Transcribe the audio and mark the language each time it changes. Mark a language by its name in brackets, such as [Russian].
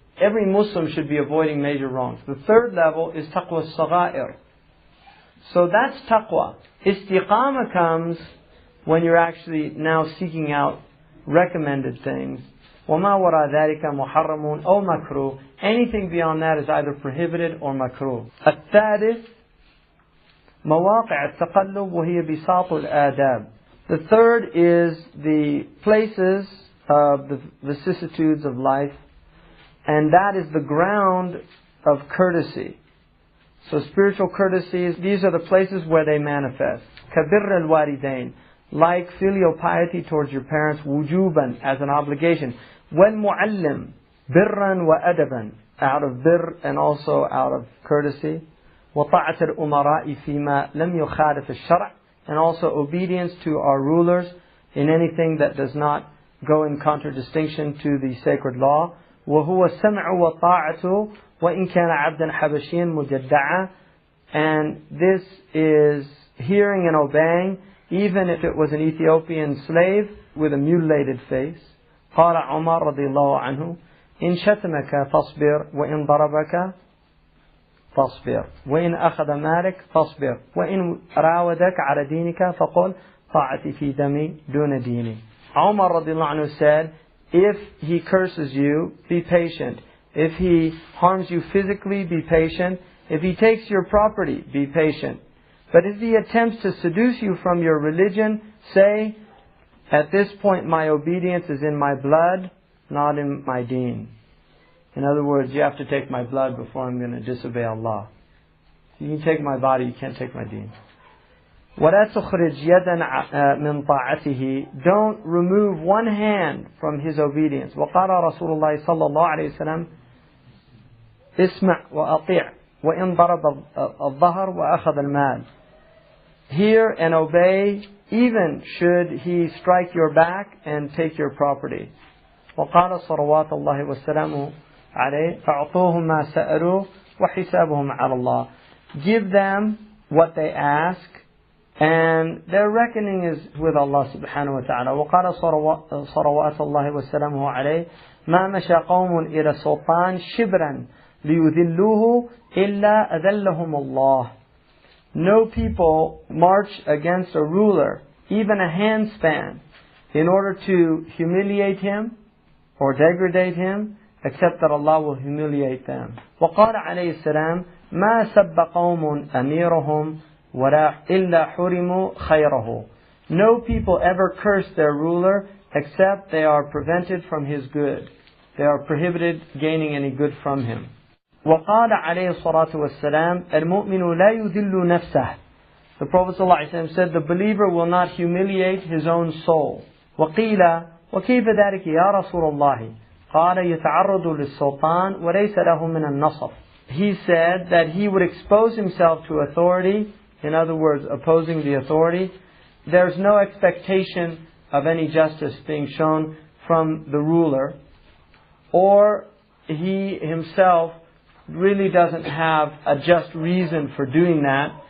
[English] Every Muslim should be avoiding major wrongs. The third level is taqwa al-sagha'ir. So that's taqwa. Istiqamah comes when you're actually now seeking out recommended things. [Arabic] وَمَا وَرَى ذَلِكَ مُحَرَّمٌ أَوْ مَكْرُوهٌ. [English] Anything beyond that is either prohibited or makruh. [Arabic] الثالث مواقع التقلب وهي بساط الآداب. [English] The third is the places of the vicissitudes of life, and that is the ground of courtesy. So spiritual courtesies, these are the places where they manifest. [Arabic] كَبِرَّ الْوَالِدَيْنِ, [English] like filial piety towards your parents, wujuban, as an obligation. [Arabic] وَالْمُعَلِّمْ بِرًّا وَأَدَبًا, [English] out of birr and also out of courtesy. [Arabic] وَطَاعَةَ الْأُمَرَاءِ فِيمَا لَمْ يُخَالِفِ الشَّرْعِ, [English] and also obedience to our rulers in anything that does not go in contradistinction to the sacred law. [Arabic] وَهُوَ السَّمْعُ وَطَاعَةُ وَإِنْ كَانَ عَبْدًا حَبَشِيًا مُجَدَّعًا. [English] And this is hearing and obeying, even if it was an Ethiopian slave with a mutilated face. [Arabic] قال عمر رضي الله عنه إن شتمك فاصبر وإن ضربك فاصبر وإن أخذ مالك فاصبر وإن راودك على دينك فقل طاعتي في دمي دون ديني. [English] Umar [Arabic] رضي الله عنه [English] said, if he curses you, be patient. If he harms you physically, be patient. If he takes your property, be patient. But if he attempts to seduce you from your religion, say, at this point my obedience is in my blood, not in my deen. In other words, you have to take my blood before I'm going to disobey Allah. You can take my body, you can't take my deen. [Arabic] وَلَا تُخْرِجْ يَدًا مِنْ طَاعَتِهِ. [English] Don't remove one hand from his obedience. [Arabic] وَقَالَ رَسُولُ اللَّهِ صَلَّى اللَّهُ عَلَيْهِ وسلم اسمع وأطيع وإن ضرب الظهر وأخذ المال. [English] hear and obey, even should he strike your back and take your property. [Arabic] وقال صلوات الله والسلام عليه فأعطوهم ما سألوا وحسابهم على الله. [English] Give them what they ask, and their reckoning is with Allah subhanahu wa ta'ala. [Arabic] وقال صلوات الله وسلامه عليه ما مشى قوم إلى سلطان شبرا ليذلوه إلا أذلهم الله. [English] No people march against a ruler, even a handspan, in order to humiliate him or degrade him, except that Allah will humiliate them. [Arabic] وقال عليه السلام ما سب قوم أميرهم ولا إلا حرموا خيره. [English] No people ever curse their ruler except they are prevented from his good. They are prohibited gaining any good from him. [Arabic] وقال عليه الصلاة والسلام المؤمن لا يذل نفسه. [English] The Prophet ﷺ said the believer will not humiliate his own soul. [Arabic] وقيل وكيف ذلك يا رسول الله قال يتعرض للسلطان وليس له من النصف. [English] He said that he would expose himself to authority, in other words, opposing the authority. There's no expectation of any justice being shown from the ruler, or he himself really doesn't have a just reason for doing that.